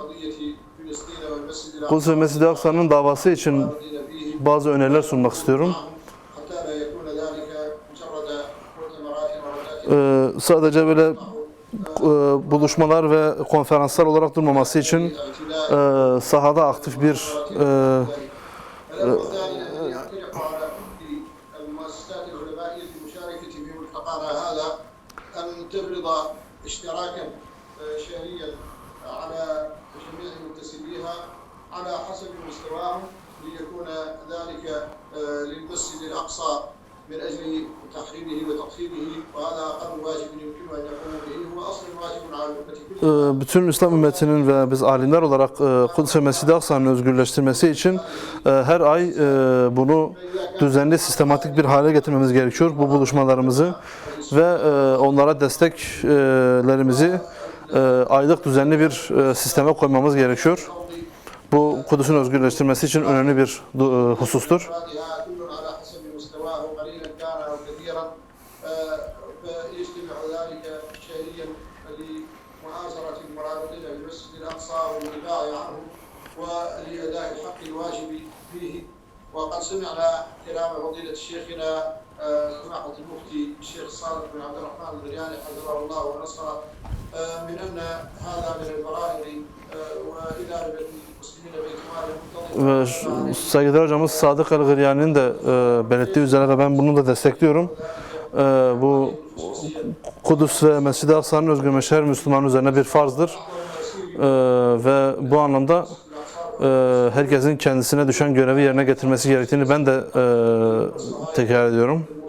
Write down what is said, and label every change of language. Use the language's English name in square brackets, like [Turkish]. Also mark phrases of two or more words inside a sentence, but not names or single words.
[Turkish] Kudüs ve Mescid-i Aksa'nın davası için bazı öneriler sunmak istiyorum. Sadece böyle buluşmalar ve konferanslar olarak durmaması için sahada aktif bir [Arabic] على حسب مستواهم ليكون ذلك للمسجد الأقصى من أجل تحريره وتطهيره وهذا أقل واجب يمكن أن يقوم به هو أصل واجب على الأمة كلها. [Turkish] Bütün İslam ümmetinin ve biz alimler olarak Kudüs ve Mescid-i Aksa'nın özgürleştirmesi için her ay bunu düzenli, sistematik bir hale getirmemiz gerekiyor. Bu buluşmalarımızı ve onlara desteklerimizi aylık düzenli bir sisteme koymamız gerekiyor. Bu Kudüs'ün özgürleştirmesi için önemli bir husustur. [Arabic] فيجتمع ذلك شهريا لمعاصرة المرابطين بالمسجد الأقصى والدفاع عنه ولأداء الحق الواجب فيه. وقد سمعنا كلام فضيلة شيخنا سماحة المفتي الشيخ صالح بن عبد الرحمن الغرياني حفظه الله ونصره من أن هذا من الفرائض وإدارة المسلمين باعتماد [Turkish] Saygıdeğer hocamız Sadık El-Gıryani'nin de belirttiği üzere ve ben bunu da destekliyorum. Bu Kudüs ve Mescid-i Aksa'nın özgürleşmesi her Müslüman üzerine bir farzdır. Ve bu anlamda herkesin kendisine düşen görevi yerine getirmesi gerektiğini ben de tekrar ediyorum.